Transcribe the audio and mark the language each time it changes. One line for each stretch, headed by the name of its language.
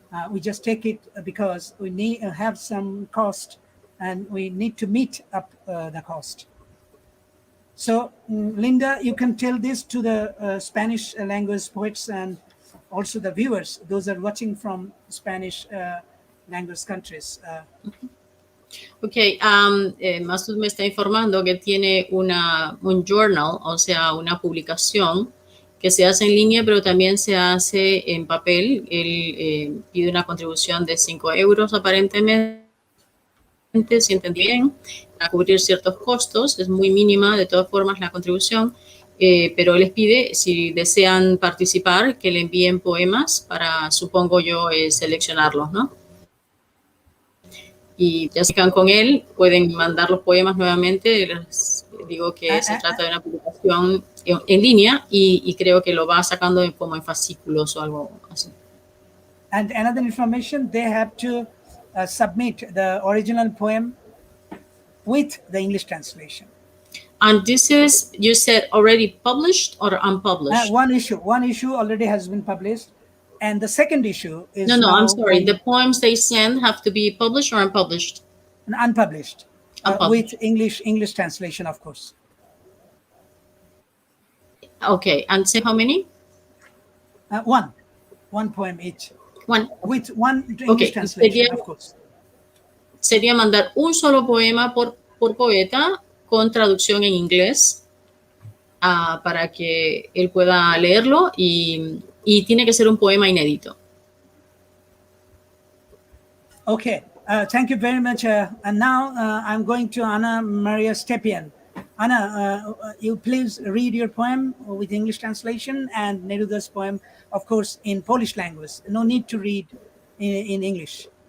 English: We just take it because we need have some cost, and we need to meet up the cost. So, Linda, you can tell this to the Spanish language poets and also the viewers, those are watching from Spanish language countries.
Spanish: Ok, Masud me está informando que tiene un journal, o sea, una publicación que se hace en línea, pero también se hace en papel. Él pide una contribución de €5 aparentemente, si entendí bien, a cubrir ciertos costos. Es muy mínima, de todas formas, la contribución, pero les pide, si desean participar, que le envíen poemas para, supongo yo, seleccionarlos, ¿no? Y ya se quedan con él, pueden mandar los poemas nuevamente. Les digo que se trata de una publicación en línea y creo que lo va sacando como en fascículos o algo así.
English: And another information, they have to submit the original poem with the English translation. And this is, you said, already published or unpublished? One issue already has been published. And the second issue is No, I'm sorry. The poems they send have to be published or unpublished? Unpublished. With English translation, of course. Okay, and say how many? One poem each. One. With one English translation, of course.
Spanish: Sería mandar un solo poema por poeta con traducción en inglés. para que él pueda leerlo y tiene que ser un poema inédito.
English: Okay, thank you very much. And now I'm going to Anna Maria Stepien. Anna, you please read your poem with English translation and Neruda's poem, of course, in Polish language. No need to read in English.